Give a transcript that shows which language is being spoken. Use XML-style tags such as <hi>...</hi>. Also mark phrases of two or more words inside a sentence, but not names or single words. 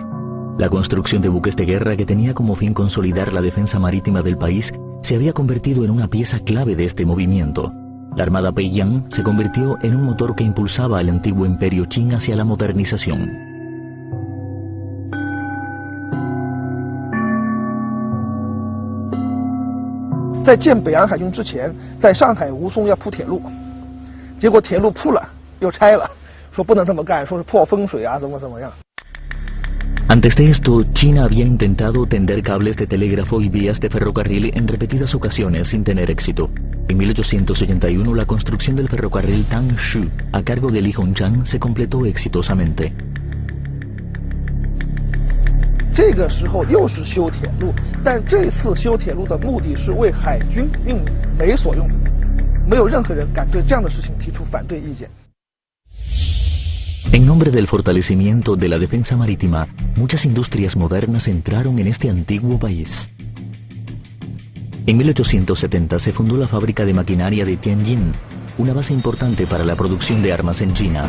<es>La construcción de buques de guerra que tenía como fin consolidar la defensa marítima del país se había convertido en una pieza clave de este movimiento. La Armada Peiyang se convirtió en un motor que impulsaba al antiguo imperio Qing hacia la modernización.</es> <zh>En 建北洋海军之前，在上海吴淞要铺铁路，结果铁路铺了又拆了，说不能这么干，说是破风水啊，怎么样。</zh> <es>Antes de esto, China había intentado tender cables de telégrafo y vías de ferrocarril en repetidas ocasiones sin tener éxito. En 1881, la construcción del ferrocarril Tangshu, a cargo de Li Hongzhang, se completó exitosamente.</es> <zh>这个时候又是修铁路，但这次修铁路的目的是为海军运煤所用，没有任何人敢对这样的事情提出反对意见。</zh> <es>En nombre del fortalecimiento de la defensa marítima, muchas industrias modernas entraron en este antiguo país. En 1870 se fundó la fábrica de maquinaria de Tianjin, una base importante para la producción de armas en China.</es>